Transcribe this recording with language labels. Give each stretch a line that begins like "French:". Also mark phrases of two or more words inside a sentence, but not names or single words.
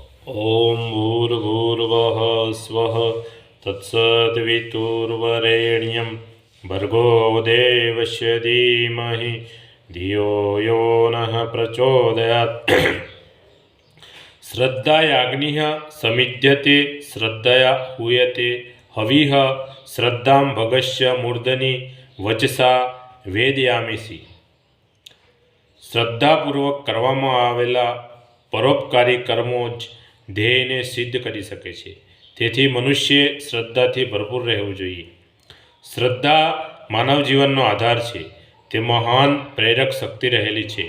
Sanskrit: ॐ भूर्भुवः स्वः तत्सद्वितुर्वरेण्यं भर्गो देवस्य धीमहि धियो यो नः प्रचोदयात्। श्रद्धायाग्निः समिध्यते श्रद्धया हूयते हविः श्रद्धां भगस्य मूर्धनि वचसा वेदयामिसि।
Gujarati: શ્રદ્ધાપૂર્વક કરવામાં આવેલા પરોપકારી કર્મો જ ધ્યેયને સિદ્ધ કરી શકે છે. તેથી મનુષ્યે શ્રદ્ધાથી ભરપૂર રહેવું જોઈએ. શ્રદ્ધા માનવ જીવનનો આધાર છે. તે મહાન પ્રેરક શક્તિ રહેલી છે.